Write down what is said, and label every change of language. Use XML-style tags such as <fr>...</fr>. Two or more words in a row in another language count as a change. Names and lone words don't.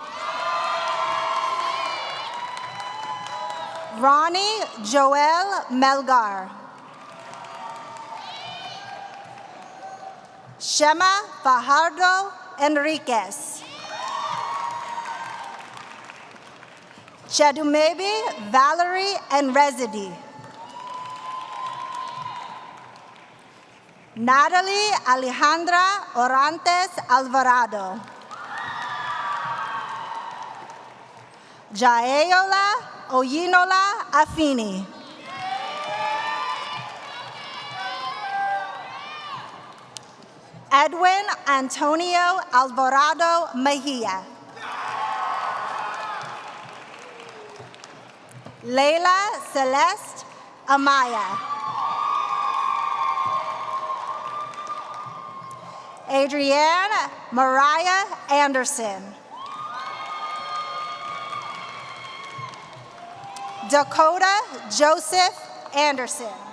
<en>Ronnie Joel Melgar. Shema Fajardo Enriquez. Chedumebi Valerie and Rezidi. Natalie Alejandra Orantes Alvarado. Jaeola Oyinola Afini. Edwin Antonio Alvarado Mejia. Leila Celeste Amaya. Adrienne Mariah Anderson. Dakota Joseph Anderson.</en>